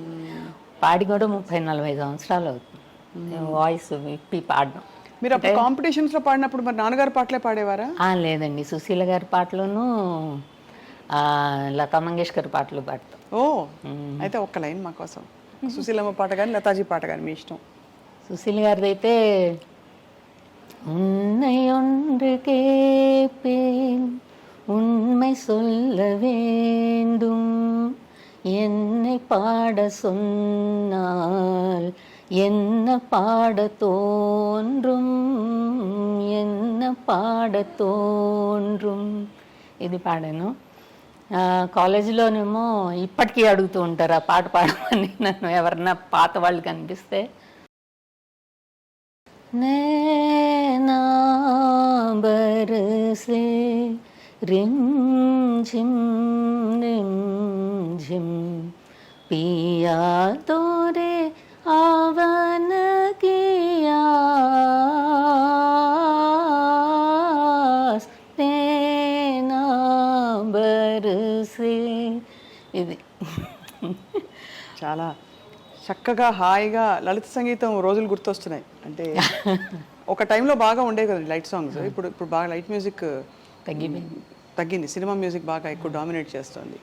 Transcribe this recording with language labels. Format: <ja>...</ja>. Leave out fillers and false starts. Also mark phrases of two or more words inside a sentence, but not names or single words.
<te>పాడి కూడా 30-40 సంవత్సరాలు అవుతుంది వాయిస్ విప్పి పాడడం. మీరు అప్పుడు కాంపిటీషన్స్లో పాడినప్పుడు మరి నాన్నగారి పాటలే పాడేవారా? లేదండి, సుశీల గారి పాటలోనూ లతా మంగేష్కర్ పాటలు పాడతాం. ఓ, అయితే ఒక్క లైన్ మా కోసం. సుశీలమ్మ పాట కానీ లతాజీ పాట కానీ మీ ఇష్టం.</te> <ta>சுசில் காரதைத்தே உன்னை ஒன்று கேட்பேன், உண்மை சொல்ல வேண்டும், என்னை பாட சொன்னால் என்ன பாட தோன்றும், என்ன பாட தோன்றும்.</ta> <te>ఇది పాడాను. కాలేజీలోనేమో ఇప్పటికీ అడుగుతూ ఉంటారు ఆ పాట పాడమని నన్ను, ఎవరన్నా పాత వాళ్ళు కనిపిస్తే.</te> <hi>नैना बरसे रिम झिम पिया तोरे आवन किया, नैना बरसे.</hi> <te>ఇది చాలా చక్కగా హాయిగా లలిత సంగీతం రోజులు గుర్తొస్తున్నాయి. అంటే ఒక టైంలో బాగా ఉండేవి కదండి</te> <en>light songs.</en> <te>ఇప్పుడు బాగా</te> <en>light music</en> <te>తగ్గింది.</te> <en>cinema music</en> <te>బాగా ఎక్కువ డామినేట్ చేస్తుంది.</te>